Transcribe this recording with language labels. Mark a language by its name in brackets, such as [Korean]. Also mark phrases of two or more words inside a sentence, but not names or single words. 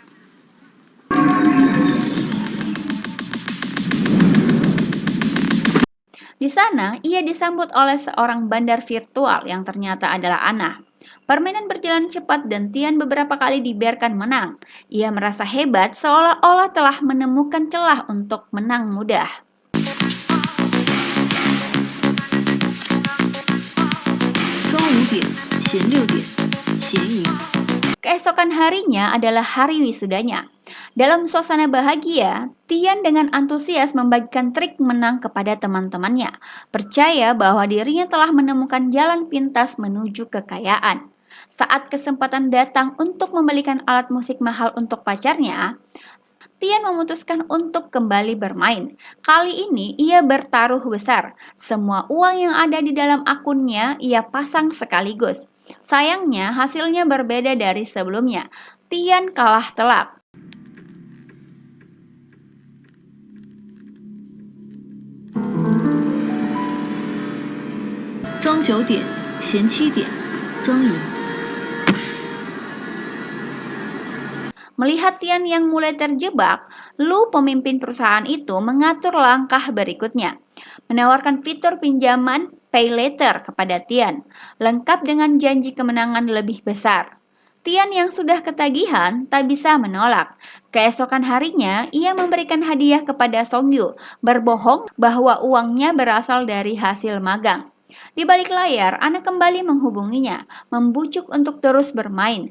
[Indonesian] Di sana, ia disambut oleh seorang bandar virtual yang ternyata adalah Anna. Permainan berjalan cepat dan Tian beberapa kali dibiarkan menang. Ia merasa hebat seolah-olah telah menemukan celah untuk menang mudah. [Chinese] 庄5点，闲6点，闲赢。 [Indonesian] Keesokan harinya adalah hari wisudanya. Dalam suasana bahagia, Tian dengan antusias membagikan trik menang kepada teman-temannya, percaya bahwa dirinya telah menemukan jalan pintas menuju kekayaan. Saat kesempatan datang untuk membelikan alat musik mahal untuk pacarnya, Tian memutuskan untuk kembali bermain. Kali ini ia bertaruh besar. Semua uang yang ada di dalam akunnya ia pasang sekaligus. Sayangnya hasilnya berbeda dari sebelumnya. Tian kalah telak. [Chinese] 庄9点，闲7点，庄赢。 [Indonesian] Melihat Tian yang mulai terjebak, Lu, pemimpin perusahaan itu, mengatur langkah berikutnya. Menawarkan fitur pinjaman [English] pay later [Indonesian] kepada Tian, lengkap dengan janji kemenangan lebih besar. Tian yang sudah ketagihan tak bisa menolak. Keesokan harinya, ia memberikan hadiah kepada Songyu, berbohong bahwa uangnya berasal dari hasil magang. Di balik layar, Ana kembali menghubunginya, membujuk untuk terus bermain.